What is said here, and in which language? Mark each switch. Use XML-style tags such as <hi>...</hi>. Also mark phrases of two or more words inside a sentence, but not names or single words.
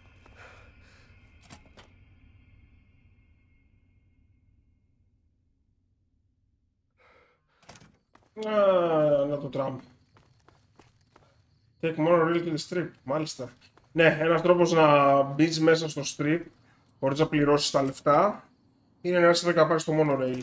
<el>Να το τραμ.</el> <en>Take monorail to the strip.</en> <el>Μάλιστα. Ναι, ένας τρόπος να μπεις μέσα στο strip χωρίς να πληρώσεις τα λεφτά είναι να είσαι να πάρεις το monorail.</el>